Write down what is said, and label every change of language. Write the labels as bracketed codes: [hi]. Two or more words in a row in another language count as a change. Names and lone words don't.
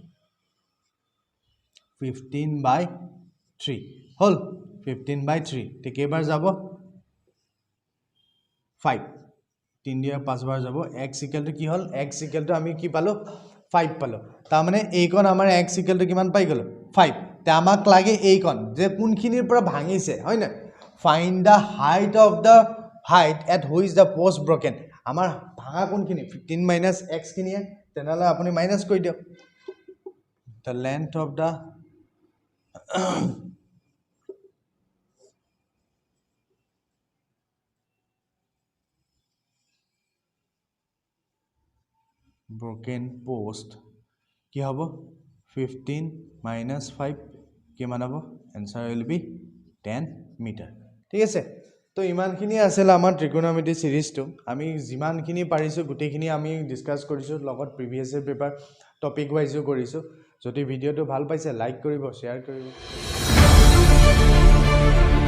[as] 15/3 হল 15/3 তে কেইবাৰ যাব 5 3 দিয়ে 5 বাৰ যাব [en] x equal to [as] কি হল x [en] equal to [as] আমি কি পালো 5 পালো তা মানে এইকণ আমাৰ [en] x equal to [as] কিমান পাই গল 5 তে আমাক লাগে এইকণ যে কোনখিনিৰ পৰা ভাঙিছে হয় না [en] find the height of the height at which the post broken [as] আমাৰ ভাঙা কোনখিনি 15 minus x খিনিয়ে তেনেহলে আপুনি মাইনাস কৰি দিয়ক [en] the length of the broken post [as] কি হ'ব 15 minus 5 কিমান হ'ব [en] answer will be 10 meter [as] ঠিক আছে তো ইমানখিনি আছিল আমাৰ ত্ৰিকোণমিতি সিৰিজটো আমি যিমানখিনি পাৰিছো গুটেখিনি আমি ডিসকাস কৰিছো লগত [en] previous year paper topic [as] ওয়াইজও কৰিছো যদি ভিডিওটো ভাল পাইছে লাইক কৰিব শেয়াৰ কৰিব